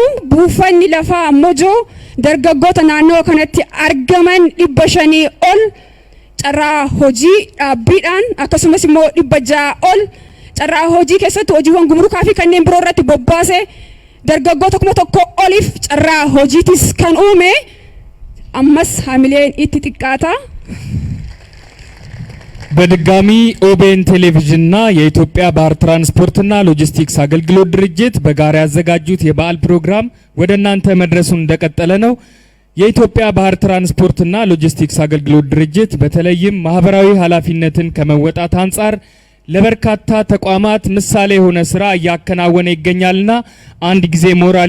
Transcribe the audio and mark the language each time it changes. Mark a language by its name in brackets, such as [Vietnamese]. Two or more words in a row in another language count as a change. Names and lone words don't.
[Oromo] Buufanni lafaa Mojoo dargaggoota naannoo kanatti argaman 500 ol carraa hojii dhaabbiidhaan akkasumas immoo 600 ol carraa hojii keessatti hojiiwwan gumrukaa fi kanneen biroo irratti bobbaasee dargaggoota 1,000 oliif carraa hojiitis kan uume. Ammas hamileen itti xiqqaata. [Amharic] በድጋሚ ኦቤን ቴሌቪዥንና የኢትዮጵያ ባህር ትራንስፖርትና ሎጂስቲክስ አገልግሎት ድርጅት በጋራ ያዘጋጁት የበዓል ፕሮግራም ወደ እናንተ መድረሱን እንደቀጠለ ነው። የኢትዮጵያ ባህር ትራንስፖርትና ሎጂስቲክስ አገልግሎት ድርጅት በተለይም ማህበራዊ ኃላፊነትን ከመወጣት አንጻር ለበርካታ ተቋማት ምሳሌ የሆነ ስራ እያከናወነ ይገኛልና አንድ ጊዜ ሞራል